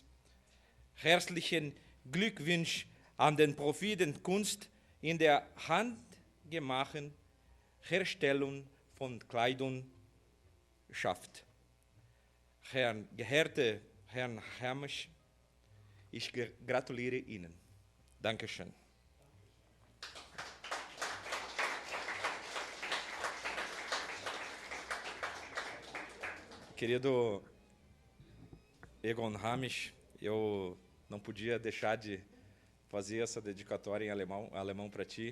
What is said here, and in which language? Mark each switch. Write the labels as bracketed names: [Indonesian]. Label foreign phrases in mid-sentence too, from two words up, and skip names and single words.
[German] Herzlichen Glückwunsch an den Profi der Kunst in der handgemachten Herstellung von Kleidung schafft. Geehrter Herr Ramisch, ich gratuliere Ihnen. Dankeschön. [Portuguese] Querido Egon Ramisch, eu não podia deixar de fazer essa dedicatória em alemão para ti.